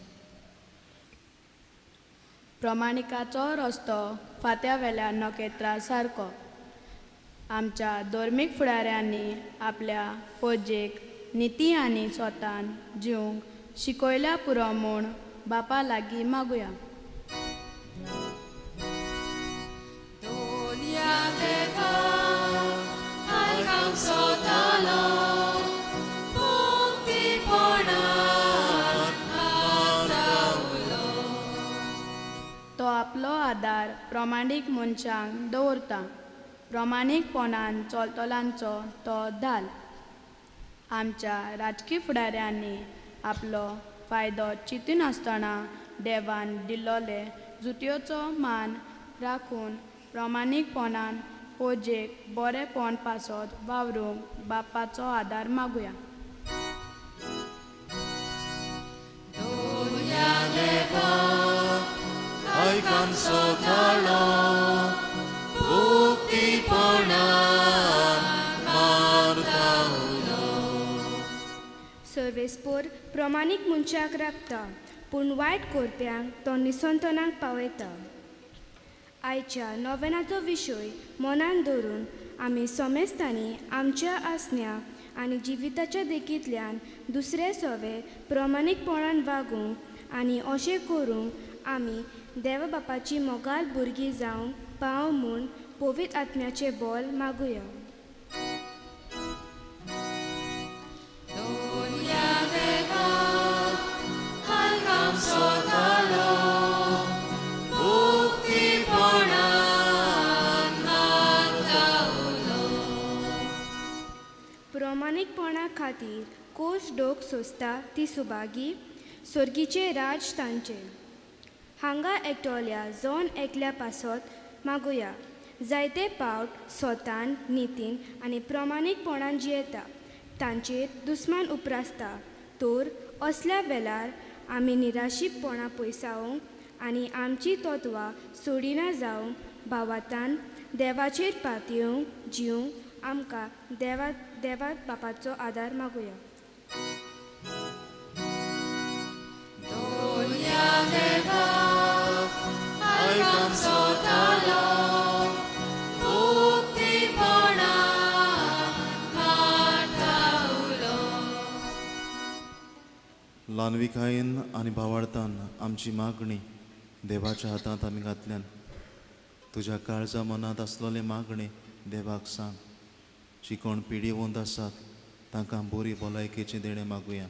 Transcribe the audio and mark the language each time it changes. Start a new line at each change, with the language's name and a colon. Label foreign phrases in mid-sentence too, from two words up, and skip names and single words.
Konkani: प्रमाणिकाचो रस्तो फात्या वेल्या नखेत्रा सारको. आमच्या धर्मीक फुडाऱ्यांनी आपल्या पोजेक निती आनी स्वतान जिवंक शिकयल्या पुरो म्हूण बापा लागीं मागुया. Dolia deva, algam sotalo, mukti ponan adaulo. तो आपलो आदार प्रमाणीक मनशांक दवरता. प्रमाणीकपणान चलतलांचो तो धाल. आमच्या राजकीय फुडाऱ्यांनी आपलो फायदो चिंतून आसतना देवान दिल्लोले जुटयोचो मान राखून प्रमाणीकपणान पोजेक बरेपण पासत वावरूंक बापाचो आदार मागुया. Dolia deva, algam sotalo, mukti ponan adaulo. सर्वेस्पोर प्रमाणीक मनशाक राखता, पूण वायट करप्यांक तो निसंतनाक पावयता. आयच्या नोवेनाचो विशय मनान धरून आमी समेस्तांनी आमच्या आसण्या आनी जिविताच्या देखींतल्यान दुसरे सवे प्रमाणीकपणान वागूंक आनी अशें करूंक आमी देव बापाची मोगाल भुरगीं जावंक पाव म्हूण पवित्र आत्म्याचें बोल मागुया. Dolia deva, algam sotalo, mukti ponan adaulo. प्रमाणीकपणा खातीर कोश डोक सोंसता ती सुभागी सर्गीचे राज तांचे. हांगा एकटोल्या जावन एकल्या पासत मागुया. जायते फावट स्वतान नितीन आनी प्रमाणीकपणान जियेता तांचेर दुस्मान उप्रासता. तर असल्या वेळार आमी निराशीपणां पयसावंक आनी आमची तत्वां सोडिना जावंक भावातान देवाचेर पातयेवंक जिवंक आमकां देवा बापाचो आदार मागुया. Dolia deva, algam sotalo, mukti ponan adaulo. ल्हानविकायेन आनी भावार्थान आमची मागणी देवाच्या हातांत आमी घातल्यान तुज्या काळजा मनांत आसलोले मागणे देवाक सांग. जी कोण पिडीवंत आसात तांकां बरी भलायकेचें देणें मागुया.